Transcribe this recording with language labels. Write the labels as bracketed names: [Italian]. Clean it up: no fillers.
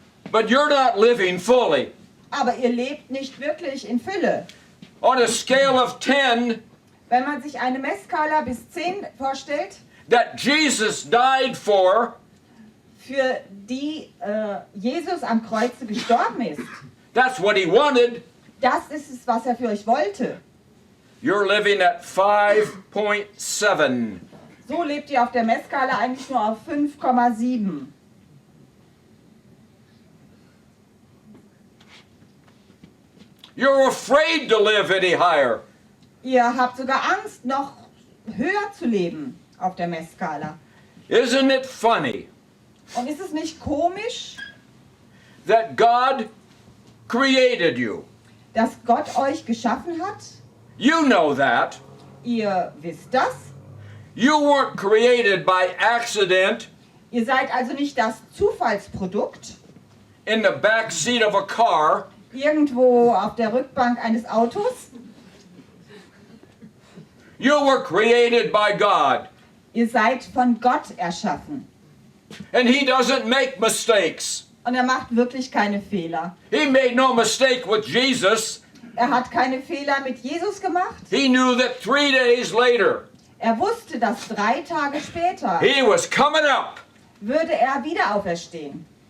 [English] but you're not living fully. [German] aber ihr lebt nicht wirklich in Fülle. [English] On a scale of 10, [German] Wenn man sich eine Messskala bis 10 vorstellt, [English] that Jesus died for, [German] für die Jesus am Kreuze gestorben ist, [English] that's what he wanted, [German] das ist es, was er für euch wollte. [English] you're living at 5.7. [German] So lebt ihr auf der Messskala eigentlich nur auf 5,7. [English] You're afraid to live any higher. [German] Ihr habt sogar Angst, noch höher zu leben auf der Messskala. [English] Isn't it funny [German] Und ist es nicht komisch, [English] that God created you? [German] dass Gott euch geschaffen hat? [English] You know that. [German] Ihr wisst das. [English] You weren't created by accident [German] Ihr seid also nicht das Zufallsprodukt, [English] in the back seat of a car. [German] irgendwo auf der Rückbank eines Autos. [English] You were created by God. [German] Ihr seid von Gott erschaffen. [English] And he doesn't make mistakes. [German] Und er macht wirklich keine Fehler. [English] He made no mistake with Jesus. [German] Er hat keine Fehler mit Jesus gemacht. [English] He knew that 3 days later, [German] Er wusste, dass 3 Tage später [English] he was coming up. [German] würde er wieder auferstehen.